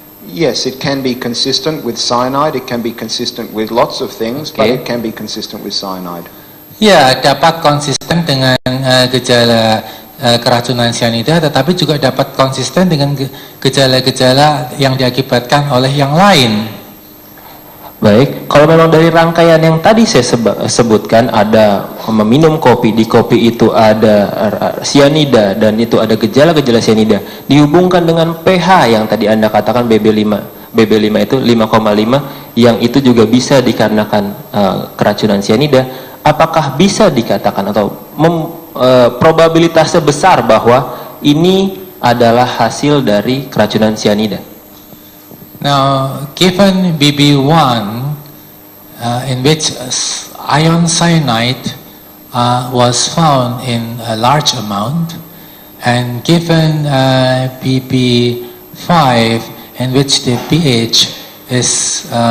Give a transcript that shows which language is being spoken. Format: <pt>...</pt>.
<en>Yes, it can be consistent with cyanide, it can be consistent with lots of things, but it can be consistent with cyanide.</en> <id>Ya, dapat konsisten dengan gejala keracunan cyanida, tetapi juga dapat konsisten dengan gejala-gejala yang diakibatkan oleh yang lain. Baik, kalau memang dari rangkaian yang tadi saya sebutkan, ada meminum kopi, di kopi itu ada cyanida dan itu ada gejala-gejala cyanida, dihubungkan dengan pH yang tadi Anda katakan BB5, BB5 itu 5,5 yang itu juga bisa dikarenakan keracunan cyanida, apakah bisa dikatakan atau probabilitasnya besar bahwa ini adalah hasil dari keracunan cyanida?</id> <en>Now, given BB1, in which ion cyanide was found in a large amount, and given BB5, in which the pH is</en>